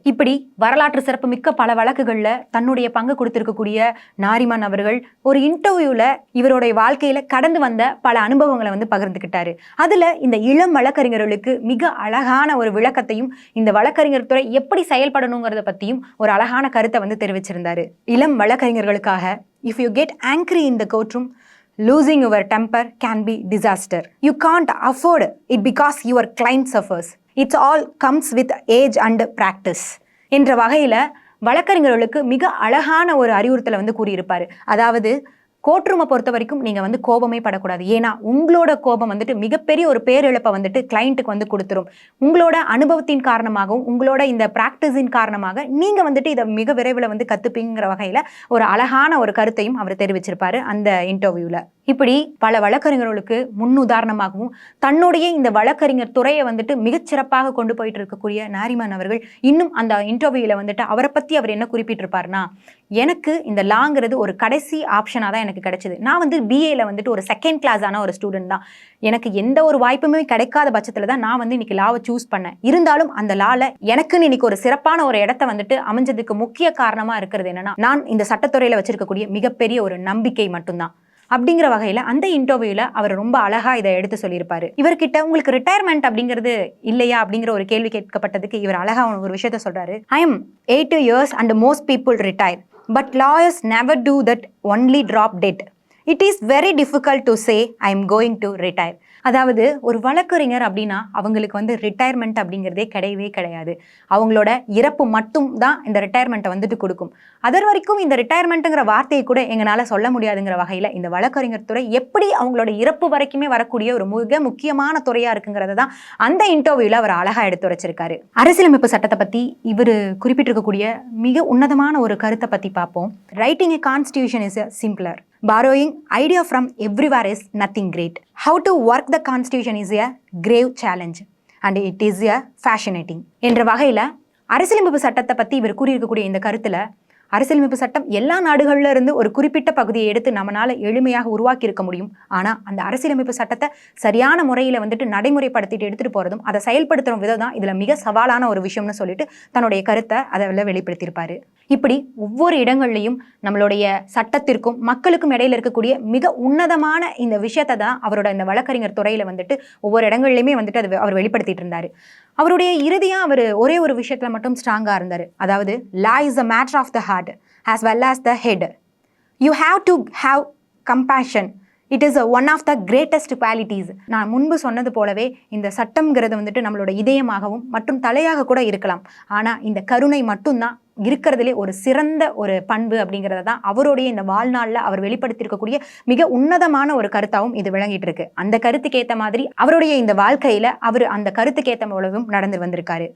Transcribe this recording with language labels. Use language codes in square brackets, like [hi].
[ta] இப்படி வரலாற்று சிறப்பு மிக்க பல வழக்குகள்ல தன்னுடைய பங்கு கொடுத்திருக்கக்கூடிய நாரிமன் அவர்கள் ஒரு இன்டர்வியூல இவருடைய வாழ்க்கையில கடந்து வந்த பல அனுபவங்களை வந்து பகிர்ந்துக்கிட்டாரு. அதுல இந்த இளம் வழக்கறிஞர்களுக்கு மிக அழகான ஒரு விளக்கத்தையும் இந்த வழக்கறிஞர் துறை எப்படி செயல்படணுங்கிறத பத்தியும் ஒரு அழகான கருத்தை வந்து தெரிவிச்சிருந்தாரு. இளம் வழக்கறிஞர்களுக்காக [en] if you get angry in the courtroom, losing your temper can be disaster. You can't afford it because your client suffers. It all comes with age and practice. [ta] என்ற வகையில வழக்கறிஞர்களுக்கு மிக அழகான ஒரு அறிவுறுத்தலை வந்து கூறியிருப்பாரு. அதாவது கோர்ட் ரூமை பொறுத்த வரைக்கும் நீங்க வந்து கோபமே படக்கூடாது. ஏன்னா உங்களோட கோபம் வந்துட்டு மிகப்பெரிய ஒரு பேரிழப்பை வந்துட்டு கிளைண்ட்டுக்கு வந்து கொடுத்துரும். உங்களோட அனுபவத்தின் காரணமாகவும் உங்களோட இந்த பிராக்டிஸின் காரணமாக நீங்க வந்துட்டு இதை மிக விரைவில் வந்து கத்துப்பீங்கிற வகையில ஒரு அழகான ஒரு கருத்தையும் அவர் தெரிவிச்சிருப்பாரு அந்த இன்டர்வியூல. இப்படி பல வழக்கறிஞர்களுக்கு முன்னுதாரணமாகவும் தன்னுடைய இந்த வழக்கறிஞர் துறையை வந்துட்டு மிகச்சிறப்பாக கொண்டு போயிட்டு இருக்கக்கூடிய நாரிமன் அவர்கள் இன்னும் அந்த இன்டர்வியூல வந்துட்டு அவரை பத்தி அவர் என்ன குறிப்பிட்டிருப்பாருன்னா, எனக்கு இந்த லாங்கிறது ஒரு கடைசி ஆப்ஷனாக தான் எனக்கு கிடைச்சது. நான் வந்து பிஏல வந்துட்டு ஒரு செகண்ட் கிளாஸான ஒரு ஸ்டூடெண்ட் தான். எனக்கு எந்த ஒரு வாய்ப்புமே கிடைக்காத பட்சத்தில் தான் நான் வந்து இன்னைக்கு லாவை சூஸ் பண்ணேன். இருந்தாலும் அந்த லால எனக்குன்னு இன்னைக்கு ஒரு சிறப்பான ஒரு இடத்த வந்துட்டு அமைஞ்சதுக்கு முக்கிய காரணமா இருக்கிறது என்னன்னா, நான் இந்த சட்டத்துறையில வச்சிருக்கக்கூடிய மிகப்பெரிய ஒரு நம்பிக்கை மட்டும்தான். அப்படிங்கிற வகையில அந்த இன்டர்வியூல அவர் ரொம்ப அழகா இதை எடுத்து சொல்லியிருப்பாரு. இவர்கிட்ட உங்களுக்கு ரிட்டையர்மெண்ட் அப்படிங்கிறது இல்லையா அப்படிங்கிற ஒரு கேள்வி கேட்கப்பட்டதுக்கு இவர் அழகா ஒரு விஷயத்த சொல்றாரு. [en] I am 80 years and most people retire, but lawyers never do that, only drop dead. It is very difficult to say I am going to retire. [ta] அதாவது ஒரு வழக்கறிஞர் அப்படின்னா அவங்களுக்கு வந்து ரிட்டையர்மெண்ட் அப்படிங்கிறதே கிடையவே கிடையாது. அவங்களோட இறப்பு மட்டும் தான் இந்த ரிட்டையர்மெண்ட்டை வந்துட்டு கொடுக்கும். அதர் வரைக்கும் இந்த ரிட்டையர்மெண்ட்டுங்கிற வார்த்தையை கூட எங்களால் சொல்ல முடியாதுங்கிற வகையில் இந்த வழக்கறிஞர் துறை எப்படி அவங்களோட இறப்பு வரைக்குமே வரக்கூடிய ஒரு மிக முக்கியமான துறையாக இருக்குங்கிறத தான் அந்த இன்டர்வியூவில் அவர் அழகாக எடுத்து வச்சிருக்காரு. அரசியலமைப்பு சட்டத்தை பற்றி இவர் குறிப்பிட்டிருக்கக்கூடிய மிக உன்னதமான ஒரு கருத்தை பற்றி பார்ப்போம். [en] Writing a constitution is simpler. Borrowing idea from everywhere is nothing great. How to work the constitution is a grave challenge and it is a fascinating. [ta] என்ற வகையில் அரசியலமைப்பு சட்டத்தை பற்றி இவர் கூறியிருக்கக்கூடிய இந்த கருத்தில் அரசியலமைப்பு சட்டம் எல்லா நாடுகள்ல இருந்து ஒரு குறிப்பிட்ட பகுதியை எடுத்து நம்மளால எளிமையாக உருவாக்கி இருக்க முடியும். ஆனா அந்த அரசியலமைப்பு சட்டத்தை சரியான முறையில வந்துட்டு நடைமுறைப்படுத்திட்டு எடுத்துட்டு போறதும் அதை செயல்படுத்துற விதம் தான் இதுல மிக சவாலான ஒரு விஷயம்னு சொல்லிட்டு தன்னுடைய கருத்தை அதை வெளிப்படுத்தியிருப்பாரு. இப்படி ஒவ்வொரு இடங்கள்லையும் நம்மளுடைய சட்டத்திற்கும் மக்களுக்கும் இடையில இருக்கக்கூடிய மிக உன்னதமான இந்த விஷயத்தை தான் அவரோட இந்த வழக்கறிஞர் துறையில வந்துட்டு ஒவ்வொரு இடங்கள்லையுமே வந்துட்டு அதை அவர் வெளிப்படுத்திட்டு இருந்தாரு. அவருடைய இறுதியா அவர் ஒரே ஒரு விஷயத்துல மட்டும் ஸ்ட்ராங்கா இருந்தாரு. அதாவது [en] law is a matter of the heart as well as the head. You have to have compassion. It is one of the greatest qualities. [ta] நான் முன்பு சொன்னது போலவே இந்த சட்டம்ங்கிறது வந்துட்டு நம்மளோட இதயமாகவும் மற்றும் தலையாக கூட இருக்கலாம். ஆனா இந்த கருணை மட்டும்தான் இருக்கிறதுலே ஒரு சிறந்த ஒரு பண்பு அப்படிங்கிறத தான் அவருடைய இந்த வாழ்நாளில் அவர் வெளிப்படுத்தியிருக்கக்கூடிய மிக உன்னதமான ஒரு கருத்தாகவும் இது விளங்கிட்டு இருக்கு. அந்த கருத்துக்கு ஏற்ற மாதிரி அவருடைய இந்த வாழ்க்கையில அவர் அந்த கருத்துக்கு ஏற்ற போலவும் நடந்து வந்திருக்காரு.